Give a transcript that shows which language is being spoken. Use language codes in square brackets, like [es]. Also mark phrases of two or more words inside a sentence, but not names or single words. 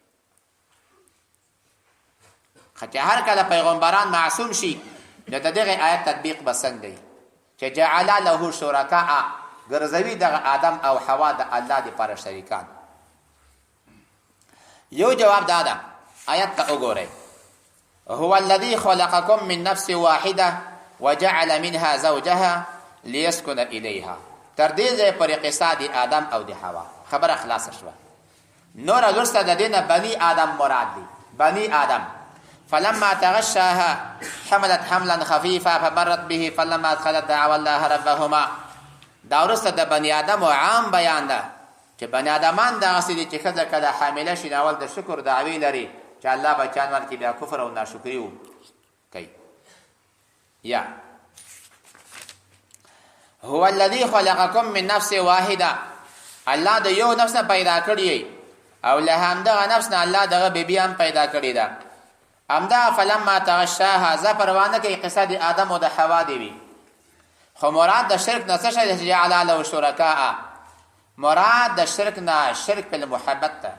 [ps] چې هر کله پیغمبران معصوم شي نو د دغه آیت تطبیق به څنګه وي چې [ar] جعل له شرکاء، [ps] ګرځوي دغه آدم او حوا د الله دپاره شریکان. یو جواب دا ده، آیت ته وګورئ. [ar] هو الذي خلقكم من نفس واحده وجعل منها زوجها ليسكن اليها. [ps] تر دې ځای پورې قصه د آدم او د حوا خبره خلاصه شوه. نور وروسته د دې نه بني آدم مراد دي. [ar] بني آدم فلما تغشاها حملت حملا خفيفا فمرت به فلما ادخلت دعوا الله ربهما. [ps] دا وروسته د بني آدم عام بیان ده چې چې بني ادمان دغسې دي چې ښځه کله حامله شي اول د شکر دعوې لري چې الله بچیان ورکړي بیا کفر او ناشکري کوي. یا [ar] هو الذي خلقكم من نفس واحده، [ps] الله د یو نفس نه پیدا کړی او له همدغه نفس نه الله دغه بیبي هم پیدا کړی ده. همدا [ar] فلما تغشاها [ps] ز پروانه کې قصه د آدم او د حوا دی وی. خو مراد د شرک نه څه شی دی؟ [ar] جعل له شرکاء، [ps] مراد د شرک نه شرک په محبت ته.